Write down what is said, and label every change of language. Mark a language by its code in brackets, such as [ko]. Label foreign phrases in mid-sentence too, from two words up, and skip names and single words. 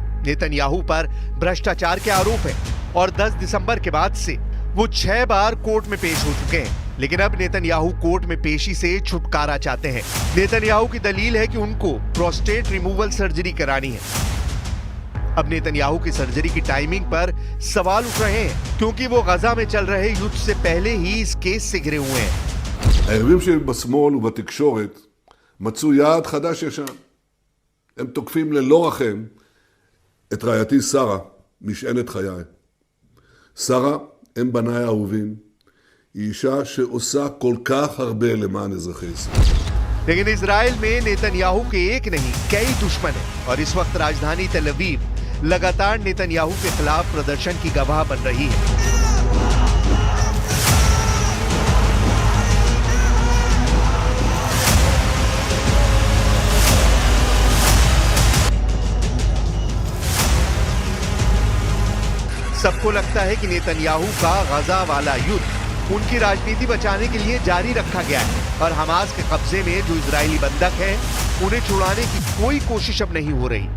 [hi] नेतन्याहू पर भ्रष्टाचार के आरोप है और 10 दिसंबर के बाद से वो 6 बार कोर्ट में पेश हो चुके हैं, लेकिन अब नेतन्याहू कोर्ट में पेशी से छुटकारा चाहते हैं। नेतन्याहू की दलील है कि उनको [en] prostate removal surgery [hi] करानी है। अब नेतन्याहू की सर्जरी की टाइमिंग पर सवाल उठ रहे हैं क्योंकि वो गजा में चल रहे युद्ध से पहले ही इस केस से घिरे हुए हैं। [he] היריבים שלי בשמאל ובתקשורת מצאו יעד חדש ישן. הם תוקפים ללא רחם את רעייתי שרה, משענת חיי. שרה, הם בניי האהובים, היא אישה שעושה כל כך הרבה למען אזרחי ישראל. [hi] लेकिन इजराइल में नेतन्याहू के एक नहीं कई दुश्मन हैं और इस वक्त राजधानी तेल अवीव लगातार नेतन्याहू के खिलाफ प्रदर्शन की गवाह बन रही है। सबको लगता है कि नेतन्याहू का गजा वाला युद्ध उनकी राजनीति बचाने के लिए जारी रखा गया है और हमास के कब्जे में जो इजरायली बंधक हैं, उन्हें छुड़ाने की कोई कोशिश अब नहीं हो रही।